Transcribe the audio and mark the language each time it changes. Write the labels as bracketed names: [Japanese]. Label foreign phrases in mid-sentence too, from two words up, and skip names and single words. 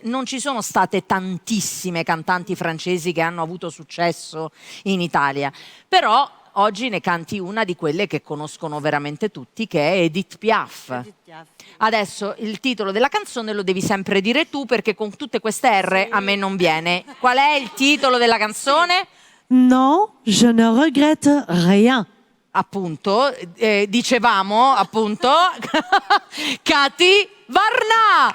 [Italian] Non ci sono state tantissime cantanti francesi che hanno avuto successo in Italia, però oggi ne canti una di quelle che conoscono veramente tutti, che è Edith Piaf. Adesso il titolo della canzone lo devi sempre dire tu, perché con tutte queste R a me non viene. Qual è il titolo della canzone? [French] Non, je ne regrette rien. [Italian] Appunto, dicevamo, appunto, Kati Varnà.